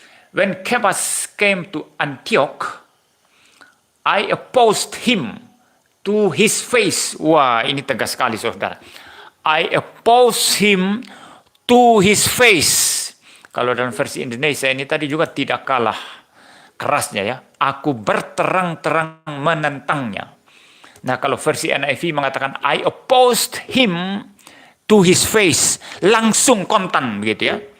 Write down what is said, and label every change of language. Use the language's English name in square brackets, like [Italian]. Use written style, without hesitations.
[English] When Kefas came to Antioch, I opposed him to his face. [Indonesian] Wah, ini tegas sekali saudara. [English] I oppose him to his face. [Indonesian] Kalau dalam versi Indonesia ini tadi juga tidak kalah kerasnya ya. Aku berterang-terang menentangnya. Nah, kalau versi NIV mengatakan [English] I opposed him to his face, [Indonesian] langsung kontan begitu ya.